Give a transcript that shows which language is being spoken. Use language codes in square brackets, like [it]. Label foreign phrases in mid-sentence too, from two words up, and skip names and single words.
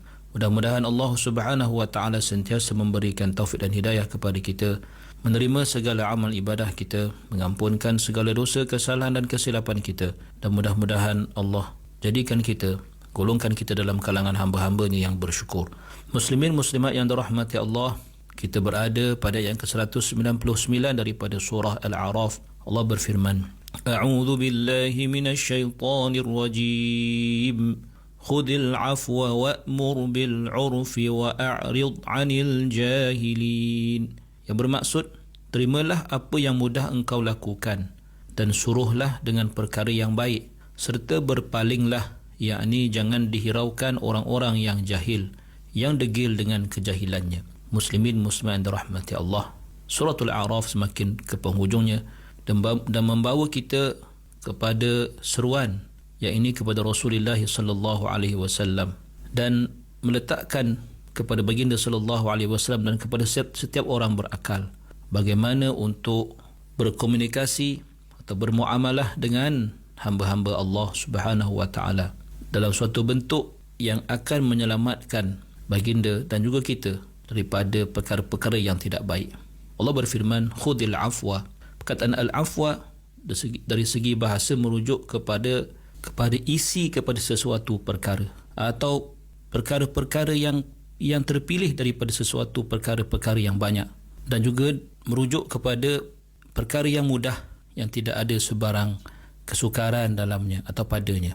[ms] Mudah-mudahan Allah [ar] سبحانه وتعالى [ms] sentiasa memberikan taufik dan hidayah kepada kita, menerima segala amal ibadah kita, mengampunkan segala dosa, kesalahan dan kesilapan kita, dan mudah-mudahan Allah jadikan kita, golongkan kita dalam kalangan hamba-hambanya yang bersyukur. Muslimin muslimat yang dirahmati Allah, kita berada pada yang ke-199 daripada surah Al-A'raf. Allah berfirman, [ar] أعوذ بالله من الشيطان الرجيم. خذ العفو وأمر بالعرف وأعرض عن الجاهلين. [ms] Yang bermaksud, terimalah apa yang mudah engkau lakukan dan suruhlah dengan perkara yang baik, serta berpalinglah, yakni jangan dihiraukan orang-orang yang jahil, yang degil dengan kejahilannya. Muslimin muslimat dirahmati Allah, suratul A'raf semakin ke penghujungnya dan membawa kita kepada seruan, iaitu kepada Rasulullah [ar] صلى الله عليه وسلم, [ms] dan meletakkan kepada baginda [ar] صلى الله عليه وسلم [ms] dan kepada setiap orang berakal bagaimana untuk berkomunikasi atau bermuamalah dengan hamba-hamba Allah [ar] سبحانه وتعالى [ms] dalam suatu bentuk yang akan menyelamatkan baginda dan juga kita daripada perkara-perkara yang tidak baik. Allah berfirman, [ar] خذ العفو. [ms] Perkataan al-afwa dari segi bahasa merujuk kepada isi kepada sesuatu perkara atau perkara-perkara yang terpilih daripada sesuatu perkara-perkara yang banyak, dan juga merujuk kepada perkara yang mudah yang tidak ada sebarang kesukaran dalamnya atau padanya.